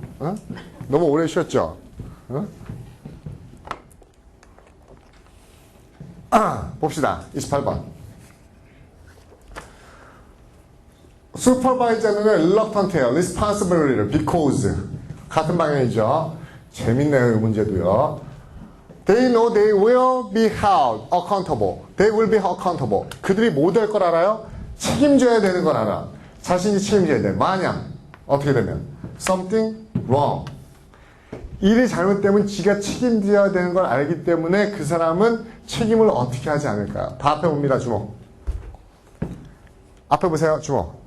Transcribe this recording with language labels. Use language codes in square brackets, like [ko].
[ko] 어? 너무 오래 쉬었죠? 어? 봅시다. 28번. supervisor는 reluctant해요. responsibility를 because 같은 방향이죠. 재밌네요. 이 문제도요. [en] They know they will be held accountable. They will be accountable. [ko] 그들이 뭐 될 걸 알아요? 책임져야 되는 걸 알아. 자신이 책임져야 돼. 만약 어떻게 되면 [en] something wrong. [ko] 일이 잘못되면 지가 책임져야 되는 걸 알기 때문에 그 사람은 책임을 어떻게 하지 않을까요? 다 앞에 봅니다. 주목. 앞에 보세요. 주목.